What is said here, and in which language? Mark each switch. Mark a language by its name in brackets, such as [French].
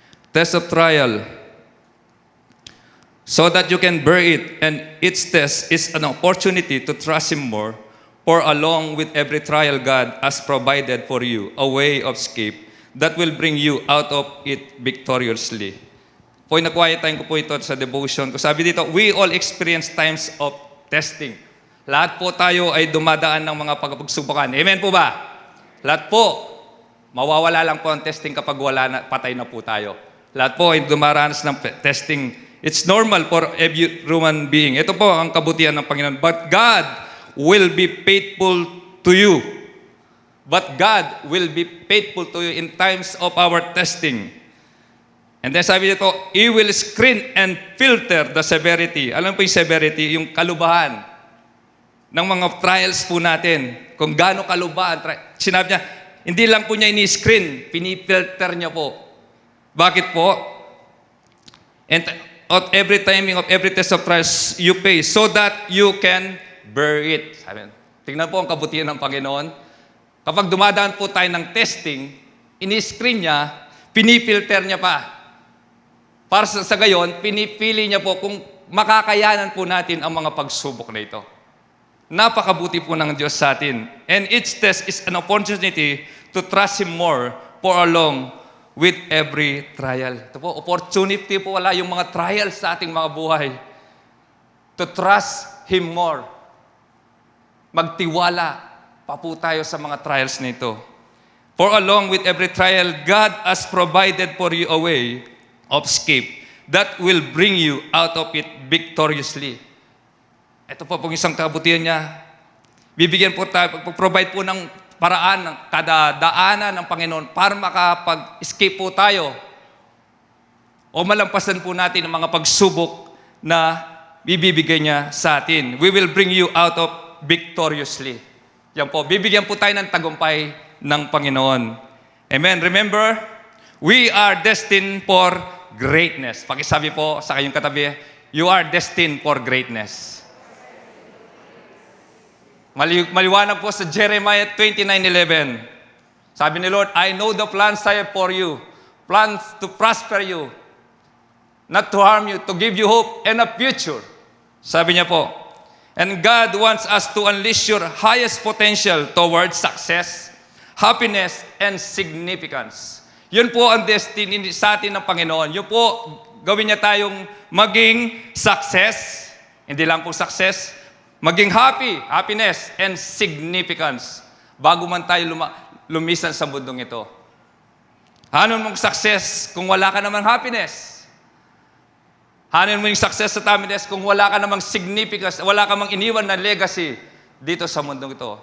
[English] Test of trial. So that you can bear it, and each test is an opportunity to trust Him more, for along with every trial God has provided for you a way of escape that will bring you out of it victoriously. [Filipino] Po, na-quiet time ko po ito sa devotion ko. Sabi dito, [English] we all experience times of testing. [Filipino] Lahat po tayo ay dumadaan ng mga pagsubukan. Amen po ba? Lahat po, mawawala lang po ang testing kapag patay na po tayo. Lahat po ay dumaranas ng testing. [English] It's normal for every human being. [Filipino] Ito po ang kabutihan ng Panginoon. [English] But God will be faithful to you. But God will be faithful to you in times of our testing. And then [Filipino] sabi dito, [English] He will screen and filter the severity. [Filipino] Alam po yung severity, yung kalubahan ng mga trials po natin. Kung gaano kalubahan. Sinabi niya, hindi lang po niya ini-screen, pinifilter niya po. Bakit po? [English] And of every timing of every test of trials you face so that you can bear it. [Filipino] Sabi, tingnan po ang kabutihan ng Panginoon. Kapag dumadaan po tayo ng testing, ini-screen niya, pinifilter niya pa. Para sa gayon, pinipili niya po kung makakayanan po natin ang mga pagsubok na ito. Napakabuti po ng Diyos sa atin. [English] And each test is an opportunity to trust Him more for along [Filipino] with every trial. Ito po, opportunity po wala yung mga trials sa ating mga buhay. [English] To trust Him more. [Filipino] Magtiwala pa po tayo sa mga trials nito. [English] For along with every trial, God has provided for you a way of escape that will bring you out of it victoriously. [Filipino] Ito po pong isang kabutihan niya. Bibigyan po tayo, provide po ng paraan, ng kada daanan ng Panginoon para makapag-escape po tayo o malampasan po natin ang mga pagsubok na bibigay niya sa atin. [English] We will bring you out of victoriously. [Filipino] Yan po, bibigyan po tayo ng tagumpay ng Panginoon. Amen. [English] Remember, we are destined for greatness. [Filipino] Pakisabi po sa kayong katabi, [English] you are destined for greatness. [Filipino] Maliwanag po sa Jeremiah 29:11. Sabi ni Lord, [English] I know the plans I have for you, plans to prosper you, not to harm you, to give you hope and a future. [Filipino] Sabi niya po, [English] and God wants us to unleash your highest potential towards success, happiness, and significance. [Filipino] Yun po ang destiny sa atin ng Panginoon. Yun po, gawin niya tayong maging success, hindi lang po success, maging happiness, and significance bago man tayo lumisan sa mundong ito. Ano mong success kung wala ka namang happiness? Hanin mo yung success sa happiness kung wala ka namang significance, wala ka mang iniwan na legacy dito sa mundong ito.